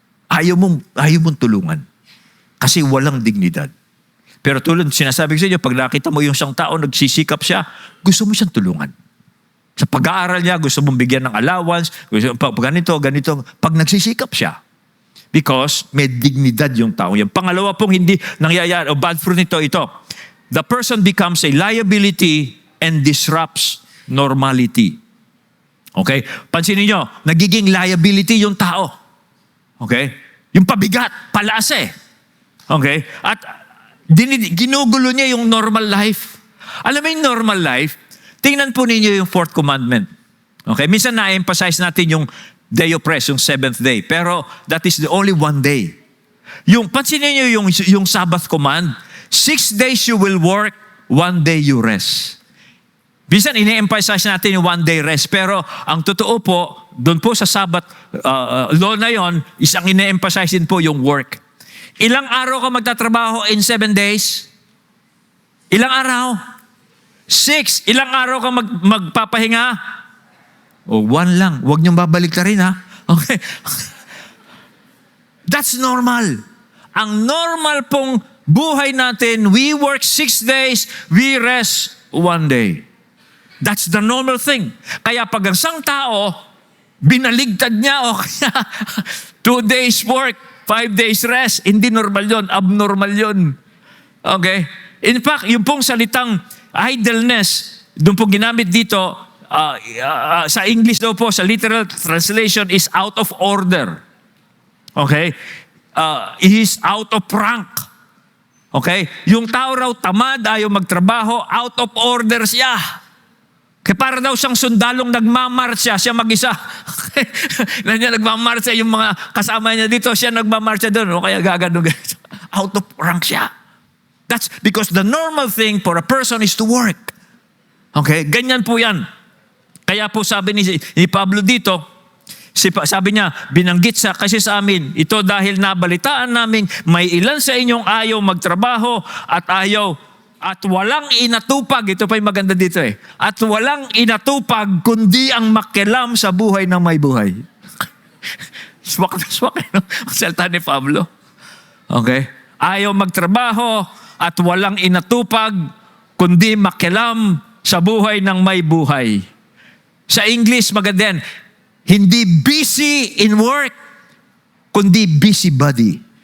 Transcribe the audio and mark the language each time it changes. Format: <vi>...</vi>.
<tl>Ayaw mong tulungan. Kasi walang dignidad. Pero tulad sinasabi ko sa inyo, pag nakita mo yung isang tao, nagsisikap siya, gusto mo siyang tulungan. Sa pag-aaral niya, gusto mong bigyan ng allowance, ganito. Pag nagsisikap siya, because may dignidad yung tao yan. Pangalawa pong hindi nangyayari, o</tl> <en>bad fruit nito, the person becomes a liability and disrupts normality.</en> <tl>Okay? Pansinin nyo, nagiging liability yung tao. Okay? Yung pabigat, palase. Okay? At ginugulo niya yung normal life. Alam mo yung normal life, tingnan po ninyo yung fourth commandment. Okay? Minsan na-emphasize natin yung</tl> <en>day of rest,</en> <tl>yung seventh day.</tl> <en>Pero that is the only one day.</en> <tl>Pansinin niyo yung Sabbath command,</tl> <en>6 days you will work, 1 day you rest.</en> <tl>Minsan, ine-emphasize natin yung 1 day rest. Pero ang totoo po, doon po sa Sabbath law na yon, isang ine-emphasize din po yung work. Ilang araw ka magtatrabaho</tl> <en>in 7 days?</en> <tl>Ilang araw? 6. Ilang araw ka magpapahinga? 1 lang. Huwag niyong babalik na rin Okay.</tl> <en>That's normal.</en> <tl>Ang normal pong buhay natin,</tl> <en>we work 6 days, we rest 1 day. That's the normal thing.</en> <tl>Kaya pag ang isang tao, binaligtad niya o kaya 2 days work, 5 days rest, hindi normal yon, abnormal yon. Okay? In fact, yung pong salitang idleness, doon pong ginamit dito, sa English daw po, sa literal translation is out of order. Okay?</tl> <en>He is out of rank.</en> <tl>Okay? Yung tao raw tamad, ayaw magtrabaho, out of order siya. Kaya para daw siyang sundalong nagmamarsya, siya mag-isa. Nagmamarsya yung mga kasama niya dito, siya nagmamarsya doon. O kaya gagano. Out of rank siya. That's because the normal thing for a person is to work. Okay? Ganyan po yan. Kaya po sabi ni Pablo dito, Sabi niya, binanggit kasi sa amin, ito dahil nabalitaan namin may ilan sa inyong ayaw magtrabaho at walang inatupag, ito pa yung maganda dito at walang inatupag kundi ang makialam sa buhay ng may buhay. Swak na swak, no? Ang salita ni Pablo. Okay? Ayaw magtrabaho at walang inatupag kundi makialam sa buhay ng may buhay. Sa English, maganda yan, hindi</tl> <en>busy in work,</en> <tl>kundi busybody.</tl>